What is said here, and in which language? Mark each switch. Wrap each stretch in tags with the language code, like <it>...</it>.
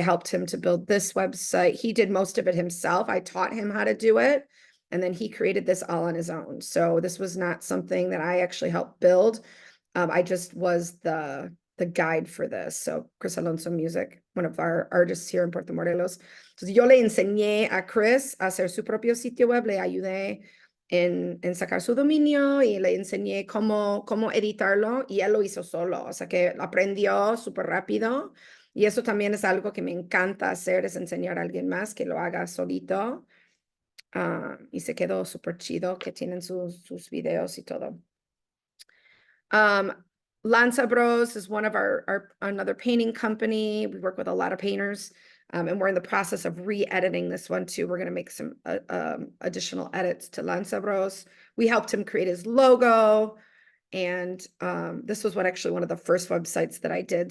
<en>I helped him to build this website. He did most of it himself. I taught him how to do it, and then he created this all on his own. So this was not something that I actually helped build. I just was the guide for this. So Chris Alonso Music, one of our artists here in Puerto Morelos.</en> <es>Entonces yo le enseñé a Chris a hacer su propio sitio web, le ayudé en sacar su dominio y le enseñé cómo editarlo, y él lo hizo solo, o sea que aprendió súper rápido, y eso también es algo que me encanta hacer, es enseñar a alguien más que lo haga solito, y se quedó súper chido, que tienen sus videos y todo.</es> <en>Lanza Bros is one of another painting company. We work with a lot of painters, and we're in the process of re-editing this one too. We're going to make some additional edits to Lanza Bros. We helped him create his logo. And this was actually one of the first websites that I did.</en>